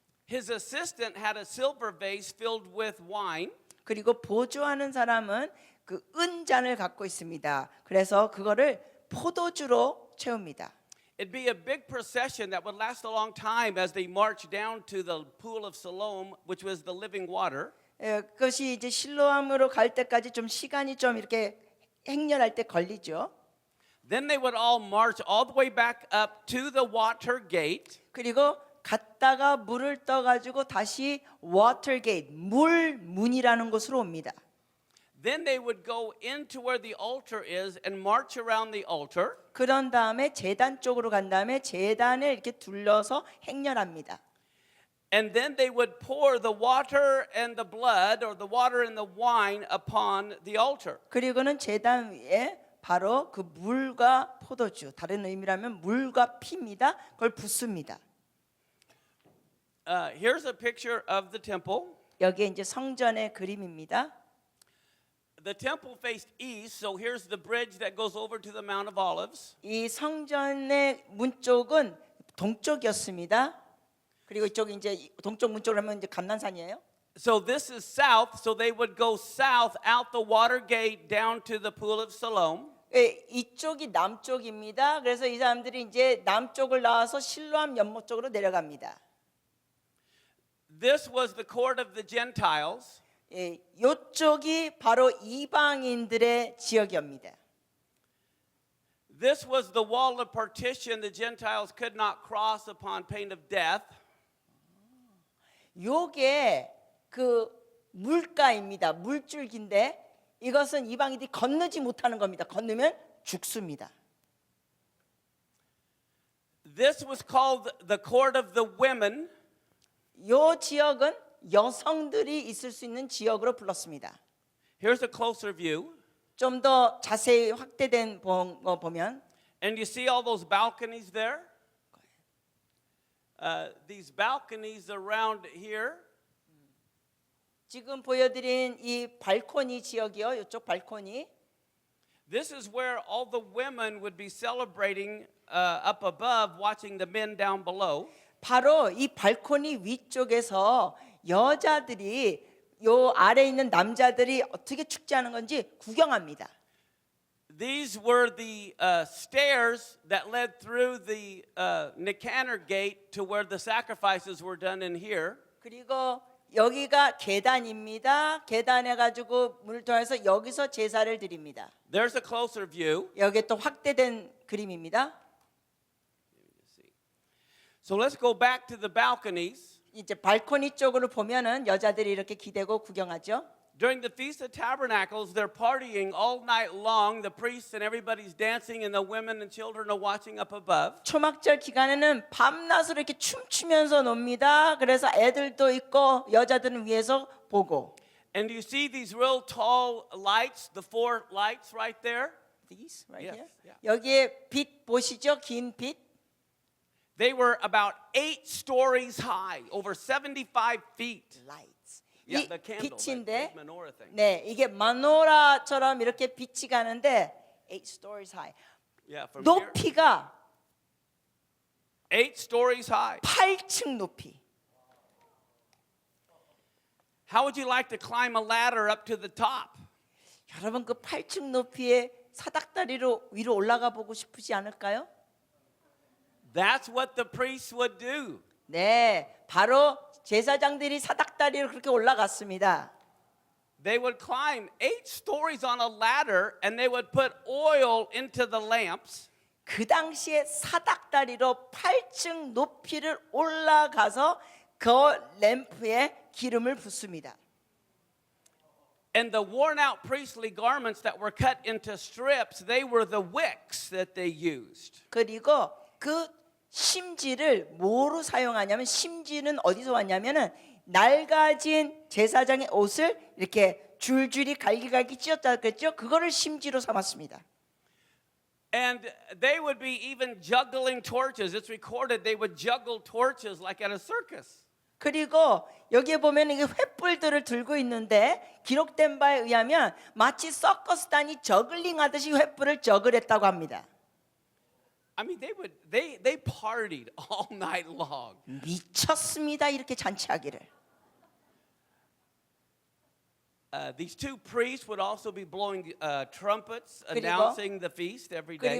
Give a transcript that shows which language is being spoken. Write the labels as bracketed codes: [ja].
[en] His assistant had a silver vase filled with wine. [ko] 그리고 보조하는 사람은 그 은잔을 갖고 있습니다. 그래서 그거를 포도주로 채웁니다. [en] It'd be a big procession that would last a long time as they marched down to the pool of Siloam, which was the living water. [ko] 그것이 이제 실로암으로 갈 때까지 좀 시간이 좀 이렇게 행렬할 때 걸리죠. [en] Then they would all march all the way back up to the water gate. [ko] 그리고 갔다가 물을 떠가지고 다시 워터게이트 물문이라는 곳으로 옵니다. [en] Then they would go into where the altar is and march around the altar. [ko] 그런 다음에 제단 쪽으로 간 다음에 제단을 이렇게 둘러서 행렬합니다. [en] And then they would pour the water and the blood or the water and the wine upon the altar. [ko] 그리고는 제단 위에 바로 그 물과 포도주, 다른 의미라면 물과 피입니다. 그걸 붓습니다. [en] Here's a picture of the temple. [ko] 여기에 이제 성전의 그림입니다. [en] The temple faced east, so here's the bridge that goes over to the Mount of Olives. [ko] 이 성전의 문 쪽은 동쪽이었습니다. 그리고 이쪽이 이제 동쪽 문 쪽으로 하면 이제 감난산이에요. [en] So this is south, so they would go south out the water gate down to the pool of Siloam. [ko] 이쪽이 남쪽입니다. 그래서 이 사람들이 이제 남쪽을 나와서 실로암 연못 쪽으로 내려갑니다. [en] This was the court of the Gentiles. [ko] 이쪽이 바로 이방인들의 지역이옵니다. [en] This was the wall of partition the Gentiles could not cross upon pain of death. [ko] 요게 그 물가입니다. 물줄기인데 이것은 이방인들이 건너지 못하는 겁니다. 건너면 죽습니다. [en] This was called the court of the women. [ko] 요 지역은 여성들이 있을 수 있는 지역으로 불렀습니다. [en] Here's a closer view. [ko] 좀 더 자세히 확대된 거 보면 [en] And you see all those balconies there? These balconies around here. [ko] 지금 보여드린 이 발코니 지역이요. 이쪽 발코니. [en] This is where all the women would be celebrating up above, watching the men down below. [ko] 바로 이 발코니 위쪽에서 여자들이 요 아래 있는 남자들이 어떻게 축제하는 건지 구경합니다. [en] These were the stairs that led through the Nicanor gate to where the sacrifices were done in here. [ko] 그리고 여기가 계단입니다. 계단에 가지고 문을 통해서 여기서 제사를 드립니다. [en] There's a closer view. [ko] 여기 또 확대된 그림입니다. [en] So let's go back to the balconies. [ko] 이제 발코니 쪽으로 보면은 여자들이 이렇게 기대고 구경하죠. [en] During the Feast of Tabernacles, they're partying all night long. The priests and everybody's dancing, and the women and children are watching up above. [ko] 초막절 기간에는 밤낮으로 이렇게 춤추면서 놉니다. 그래서 애들도 있고 여자들은 위에서 보고. [en] And you see these real tall lights, the 4 lights right there? These right Yes, here. yeah. [ko] 여기에 빛 보시죠? 긴 빛. [en] They were about 8 stories high, over 75 feet. Lights. Yeah, [ko] 이 [en] the candle, that [ko] 빛인데, [en] big menorah thing. [ko] 네, 이게 마노라처럼 이렇게 빛이 가는데 [en] 8 stories high. Yeah, from here, [ko] 높이가 [en] 8 stories high. [ko] 8층 높이. [en] How would you like to climb a ladder up to the top? [ko] 여러분 그 8층 높이의 사닥다리로 위로 올라가 보고 싶으지 않을까요? [en] That's what the priests would do. [ko] 네, 바로 제사장들이 사닥다리로 그렇게 올라갔습니다. [en] They would climb 8 stories on a ladder and they would put oil into the lamps. [ko] 그 당시에 사닥다리로 8층 높이를 올라가서 그 램프에 기름을 붓습니다. [en] And the worn out priestly garments that were cut into strips, they were the wicks that they used. [ko] 그리고 그 심지를 뭐로 사용하냐면 심지는 어디서 왔냐면은 낡아진 제사장의 옷을 이렇게 줄줄이 갈기갈기 찢었다 그랬죠. 그거를 심지로 삼았습니다. [en] And they would be even juggling torches. It's recorded they would juggle torches like at a circus. [ko] 그리고 여기에 보면 이게 횃불들을 들고 있는데 기록된 바에 의하면 마치 서커스단이 저글링 하듯이 횃불을 저글했다고 합니다. [en] I mean, they partied all night long. [ko] 미쳤습니다. 이렇게 잔치하기를. [en] These 2 priests would also be blowing trumpets, [ko] 그리고- [en] announcing the feast every day.